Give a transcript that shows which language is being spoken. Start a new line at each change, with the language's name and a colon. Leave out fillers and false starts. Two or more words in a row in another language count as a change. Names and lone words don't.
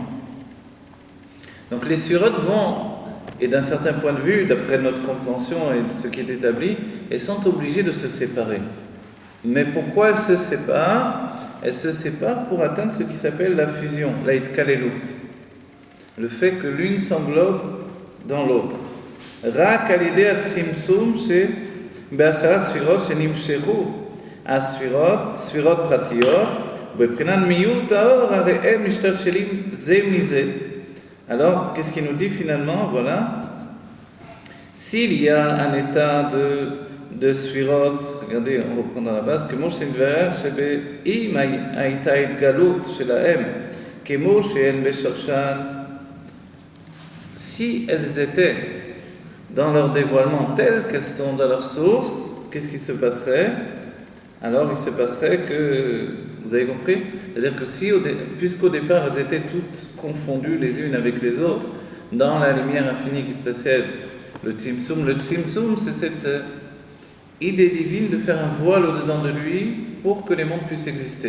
French: Donc les sphirotes vont, et d'un certain point de vue, d'après notre compréhension et de ce qui est établi, elles sont obligées de se séparer. Mais pourquoi elles se séparent? Elles se séparent pour atteindre ce qui s'appelle la fusion, la hitkalelut. Le fait que l'une s'englobe dans l'autre.
Hebrew: רק על ידי הצמצום בעשרה ספירות שנמשכו, ספירות פרטיות, ובבחינת מיעוט האור, הרי הם משתלשלים זה מזה.
French: Alors, qu'est-ce qu'il nous dit finalement? Voilà. S'il y a un état de ספירות, regardez, on reprend dans la base,
Hebrew: כמו שנתברר שאם הייתה התגלות שלהם, כמו שהן בשורשן,
French: si elles étaient dans leur dévoilement tel qu'elles sont dans leur source, qu'est-ce qui se passerait? Alors il se passerait que, vous avez compris? C'est-à-dire que puisqu'au départ elles étaient toutes confondues les unes avec les autres, dans la lumière infinie qui précède le Tzimtzum, c'est cette idée divine de faire un voile au-dedans de lui pour que les mondes puissent exister.